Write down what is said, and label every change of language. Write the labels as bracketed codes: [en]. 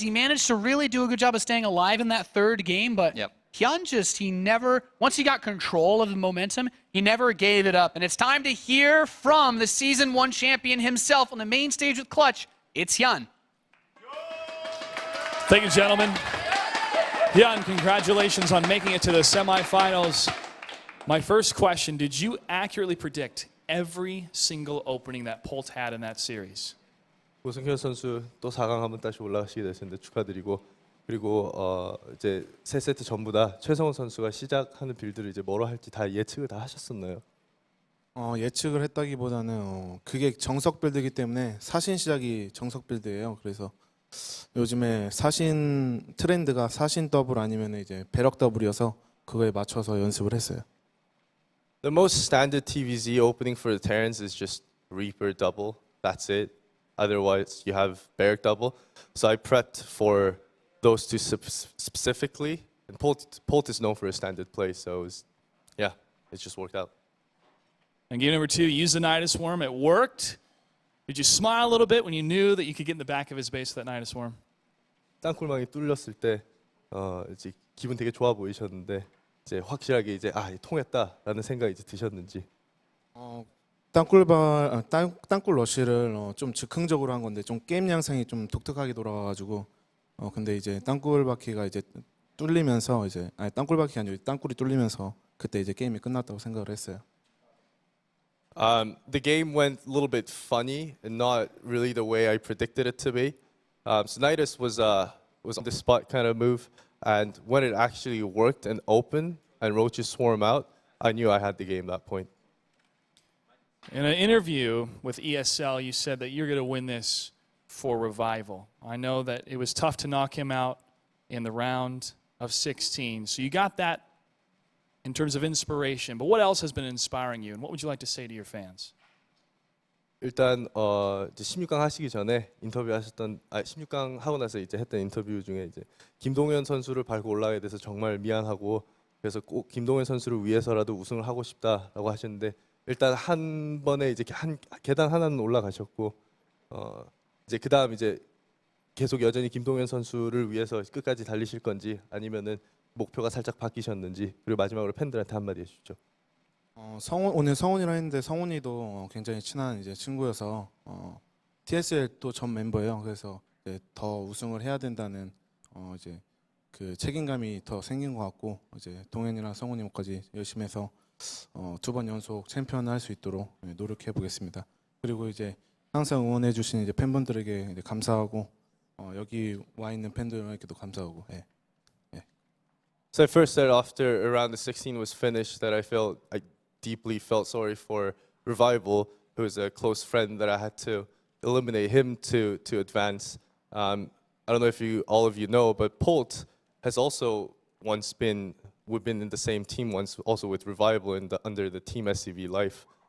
[en] He managed to really do a good job of staying alive in that third game, but HyuN he never, once he got control of the momentum, he never gave it up. And it's time to hear from the Season 1 champion himself on the main stage with Clutch. It's HyuN. Thank you, gentlemen. HyuN, congratulations on making it to the semifinals. My first question, did you accurately predict every single opening that Polt had in that series? [ko] 우승현 선수 또 4강 한번 다시 올라가시게 되셨는데 축하드리고, 그리고 이제 세 세트 전부 다 최성훈 선수가 시작하는 빌드를 이제 뭐로 할지 다 예측을 다 하셨었나요? 예측을 했다기보다는 그게 정석 빌드이기 때문에 사신 시작이 정석 빌드예요. 그래서 요즘에 사신 트렌드가 사신 더블 아니면 이제 배럭 더블이어서 그거에 맞춰서 연습을 했어요. [en] The most standard TVZ opening for the Terrans is just Reaper double. That's it. Otherwise, you have Barrack double. So I prepped for those two specifically. And Polt is known for a standard play, so it just worked out. And game number 2, use the Nidus Swarm. It worked. Did you smile a little bit when you knew that you could get in the back of his base with that Nidus Swarm? [ko] 땅굴망이 뚫렸을 때 이제 기분 되게 좋아 보이셨는데 이제 확실하게 이제 통했다라는 생각이 이제 드셨는지. 땅굴 러쉬를 좀 즉흥적으로 한 건데 좀 게임 양상이 좀 독특하게 돌아가가지고 근데 이제 땅굴 바퀴가 이제 뚫리면서 이제 땅굴 바퀴가 아니고 땅굴이 뚫리면서 그때 이제 게임이 끝났다고 생각을 했어요. [en] The game went a little bit funny and not really the way I predicted it to be. So Nidus was on the spot kind of move, and when it actually worked and opened and roaches swarm out, I knew I had the game at that point. In an interview with ESL, you said that you're going to win this for Revival. I know that it was tough to knock him out in the round of 16, so you got that in terms of inspiration. But what else has been inspiring you, and what would you like to say to your fans? [ko] 일단 이제 16강 하시기 전에 인터뷰하셨던 16강 하고 나서 이제 했던 인터뷰 중에 이제 김동현 선수를 밟고 올라가게 돼서 정말 미안하고 그래서 꼭 김동현 선수를 위해서라도 우승을 하고 싶다라고 하셨는데 일단 한 번에 이제 한 계단 하나는 올라가셨고 이제 그다음 이제 계속 여전히 김동현 선수를 위해서 끝까지 달리실 건지 아니면은 목표가 살짝 바뀌셨는지 그리고 마지막으로 팬들한테 한마디 해주시죠. 오늘 성훈이랑 했는데 성훈이도 굉장히 친한 이제 친구여서 TSL 또 전 멤버예요. 그래서 이제 더 우승을 해야 된다는 이제 그 책임감이 더 생긴 것 같고 이제 동현이랑 성훈이까지 열심히 해서 2번 연속 챔피언을 할 수 있도록 노력해 보겠습니다. 그리고 이제 항상 응원해 주신 이제 팬분들에게 이제 감사하고 여기 와 있는 팬들에게도 감사하고. [en] So I first said after around the 16 was finished that I deeply felt sorry for Revival, who is a close friend that I had to eliminate him to advance. I don't know if all of you know, but Polt has also we've been in the same team once, also with Revival under the Team SCV Life.